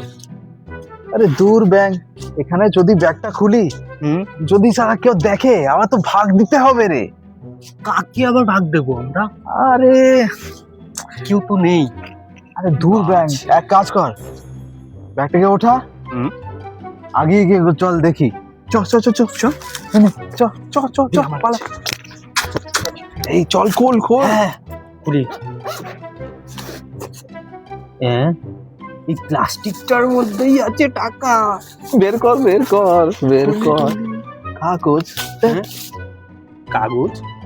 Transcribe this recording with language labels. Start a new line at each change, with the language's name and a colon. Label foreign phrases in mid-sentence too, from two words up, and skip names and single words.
Bangla: আরে দূর ব্যাংক, এখানে যদি ব্যাগটা খুলি, যদি সারা কেউ দেখে, আবার তো ভাগ দিতে হবে রে। কাকে আবার ভাগ দেবো আমরা? আরে কেউ তো নেই। আরে দূর ব্যাংক, এক কাজ কর, ব্যাগটাকে ওঠা, হুম। আগে গিয়ে চল দেখি। চ চ চ চ চ চ চ চ চ পালা। এই চল, খোল খোল। হ্যাঁ, খুলি। হ্যাঁ, এই প্লাস্টিকটার মধ্যেই আছে টাকা। বের কর বের কর বের কর। কাগজ, কাগজ?